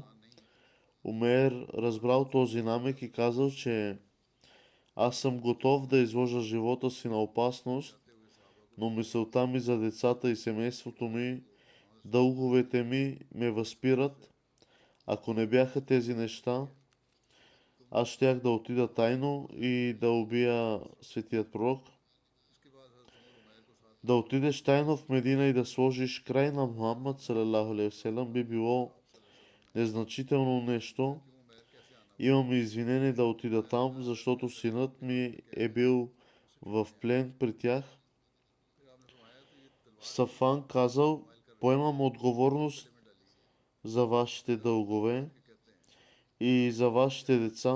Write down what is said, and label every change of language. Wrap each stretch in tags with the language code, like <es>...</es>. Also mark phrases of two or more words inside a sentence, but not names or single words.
<bg>Умейр разбрал този намек и казал, че аз съм готов да изложа живота си на опасност, но мисълта ми за децата и семейството ми, дълговете ми ме възпират. Ако не бяха тези неща, аз щях да отида тайно и да убия светият пророк. Да отидеш тайно в Медина и да сложиш край на Мухаммад</bg> <ar>صلى الله عليه وسلم</ar> <bg>би било незначително нещо. Имам извинение да отида там, защото синът ми е бил в плен при тях. Сафан казал, поемам отговорност за вашите дългове и за вашите деца.</bg>